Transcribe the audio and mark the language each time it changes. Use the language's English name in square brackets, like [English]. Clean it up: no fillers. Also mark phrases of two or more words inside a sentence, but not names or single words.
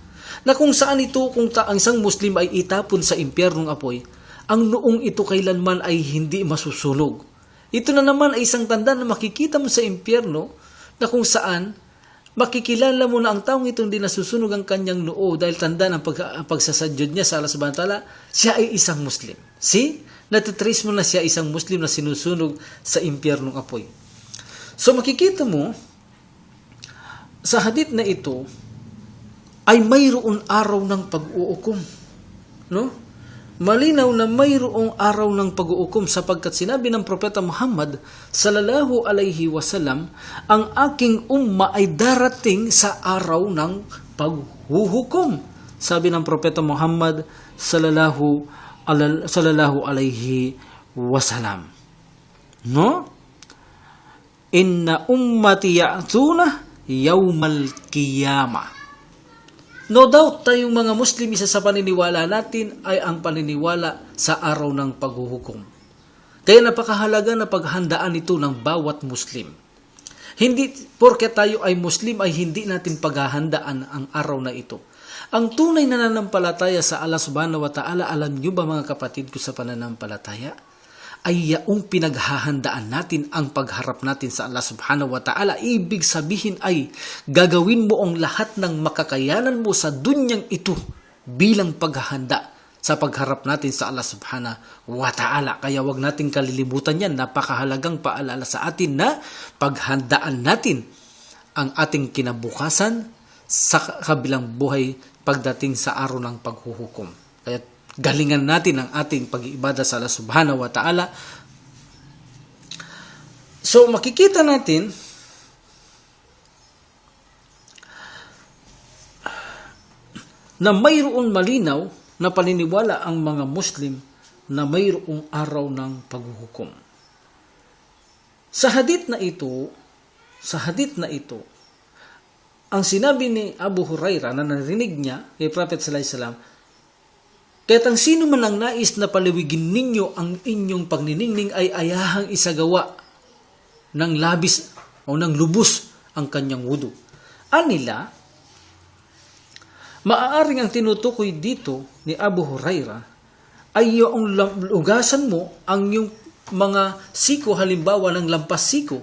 [Filipino] Na kung saan ito, kung ang isang Muslim ay itapon sa impyernong apoy, ang noong ito kailanman ay hindi masusunog. Ito na naman ay isang tanda na makikita mo sa impyerno na kung saan makikilala mo na ang taong ito hindi nasusunog ang kanyang noo dahil tanda ng pagsasadyod niya sa Allah [Arabic] سبحانه وتعالى, [Filipino] siya ay isang Muslim. See? Natitrace mo na siya isang Muslim na sinusunog sa impyernong apoy. So makikita mo, sa hadith na ito, ay mayroon araw ng pag-uukom. No? Malinaw na mayroong araw ng pag-uukom sapagkat sinabi ng Propeta Muhammad [Arabic] صلى الله عليه وسلم, [Filipino] ang aking umma ay darating sa araw ng paghuhukom. Sabi ng Propeta Muhammad [Arabic] صلى الله عليه وسلم. [Filipino] No? [Arabic] إن أمتي يأتون يوم القيامة. [English] No doubt, [Filipino] tayong mga Muslim, isa sa paniniwala natin ay ang paniniwala sa araw ng paghuhukom. Kaya napakahalaga na paghandaan ito ng bawat Muslim. Hindi porke tayo ay Muslim ay hindi natin paghahandaan ang araw na ito. Ang tunay na nananampalataya sa Allah [Arabic] سبحانه وتعالى, [Filipino] alam nyo ba mga kapatid ko sa pananampalataya, ay yaong pinaghahandaan natin ang pagharap natin sa Allah [Arabic] سبحانه وتعالى. [Filipino] Ibig sabihin ay gagawin mo ang lahat ng makakayanan mo sa dunyang ito bilang paghahanda sa pagharap natin sa Allah [Arabic] سبحانه وتعالى. [Filipino] Kaya wag natin kalilimutan yan. Napakahalagang paalala sa atin na paghandaan natin ang ating kinabukasan sa kabilang buhay pagdating sa araw ng paghuhukom. Kaya galingan natin ang ating pag-iibada sa Allah [Arabic] سبحانه وتعالى. [Filipino] So makikita natin na mayroon malinaw na paniniwala ang mga Muslim na mayroong araw ng paghuhukom. Sa hadith na ito, ang sinabi ni Abu Hurairah na narinig niya kay Prophet [Arabic] صلى الله عليه وسلم, [Filipino] kaya't ang sino man ang nais na palawigin ninyo ang inyong pagniningning ay ayahang isagawa ng labis o ng lubos ang kanyang wudu. Anila, maaaring ang tinutukoy dito ni Abu Huraira ay yung hugasan mo ang yung mga siko, halimbawa ng lampas siko.